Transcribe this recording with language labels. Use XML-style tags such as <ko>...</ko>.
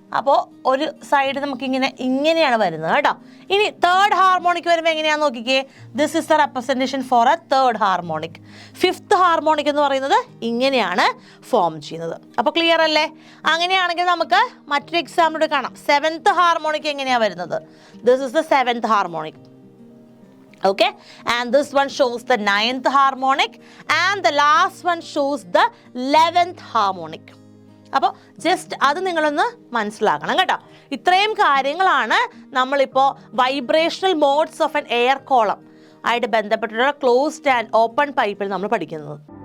<ml>അപ്പോൾ ഒരു സൈഡ് ഇങ്ങനെയാണ് വരുന്നത് കേട്ടോ. ഇനി തേർഡ് ഹാർമോണിക് വരുമ്പോൾ എങ്ങനെയാണെന്ന് നോക്കിക്കേ.</ml> <en>This is the representation for a third harmonic.</en> <ml>Fifth harmonic എന്ന് പറയുന്നത് ഇങ്ങനെയാണ് ഫോം ചെയ്യുന്നത്. അപ്പോൾ ക്ലിയർ അല്ലേ? അങ്ങനെയാണെങ്കിൽ നമുക്ക് മറ്റൊരു എക്സാമ്പിൾ കാണാം. സെവൻത്ത് ഹാർമോണിക് എങ്ങനെയാണ് വരുന്നത്?</ml> <en>This is the seventh harmonic. Okay, and this one shows the 9th harmonic and the last one shows the 11th harmonic.</en> <ml>അപ്പോൾ ജസ്റ്റ് അത് നിങ്ങളൊന്ന് മനസ്സിലാക്കണം കേട്ടോ. ഇത്രയും കാര്യങ്ങളാണ് നമ്മളിപ്പോൾ vibrational modes of N air column ആയിട്ട് ബന്ധപ്പെട്ടിട്ടുള്ള ക്ലോസ്ഡ് ആൻഡ് ഓപ്പൺ പൈപ്പിൽ നമ്മൾ പഠിക്കുന്നത്.</ml>